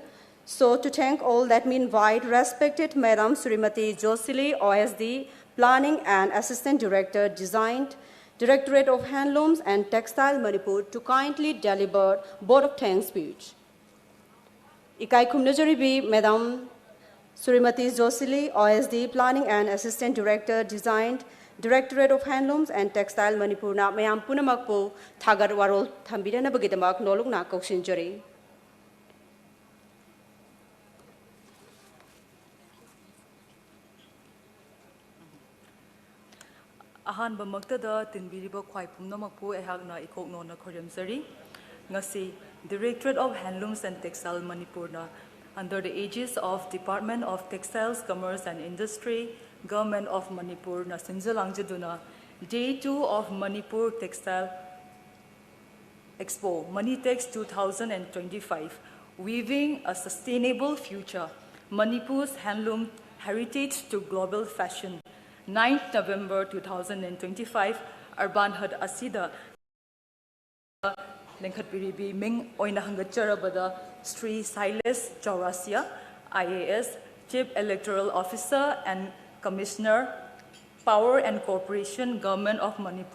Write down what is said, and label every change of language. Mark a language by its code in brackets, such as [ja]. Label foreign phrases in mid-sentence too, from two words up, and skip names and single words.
[en] So to thank all, let me invite respected Madam Srimati Josili, OSD, Planning and Assistant Director, Design, Directorate of Handlooms and Textile Manipur to kindly deliver vote of thanks speech. [mni] Ikai Kumnajaribi, Madam Surimati Josili, [en] OSD Planning and Assistant Director, [mni] Designed, Directorate of Handlooms and Textile Manipur na mayam punamakpo thagar warol thambirana bagidamak nolog na koksinjari. Ahanba magtada tinbiriba khwai pumnamakpu ehagna ikoknona khoryamsari ngasi Directorate of Handlooms and Textile Manipur na [en] under the aegis of [mni] Department of Textiles, Commerce and Industry, Government of Manipur na sinjalangjaduna [en] Day 2 of [mni] Manipur Textile [en] Expo Manitex 2025 Weaving a Sustainable Future Manipur's Handloom Heritage to Global Fashion 9th November 2025 Urban Hud [mni] Asida Lenkhatpiribi Ming Oina Hangacharabada [en] Sri Silas Chaurasia IAS Chief Electoral Officer and Commissioner Power and Cooperation Government of Manipur.